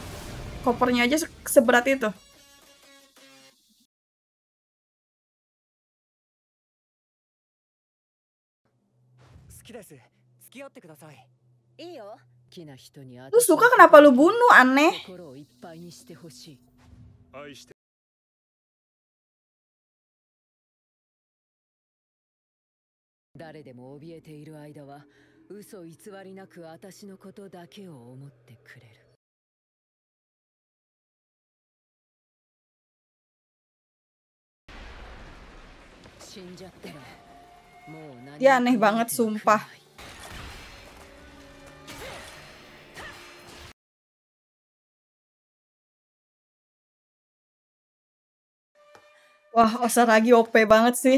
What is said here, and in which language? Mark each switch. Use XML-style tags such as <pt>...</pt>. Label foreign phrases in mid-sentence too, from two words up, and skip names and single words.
<id>Kopernya aja seberat itu. Lu suka kenapa lu bunuh? Aneh.</id> <ja>愛して誰でも怯えている間は嘘偽りなく私のことだけを思ってくれる。死んじゃったらもう何も</ja> <id>Dia aneh banget, sumpah. Wah, Osaragi OP banget sih.</id>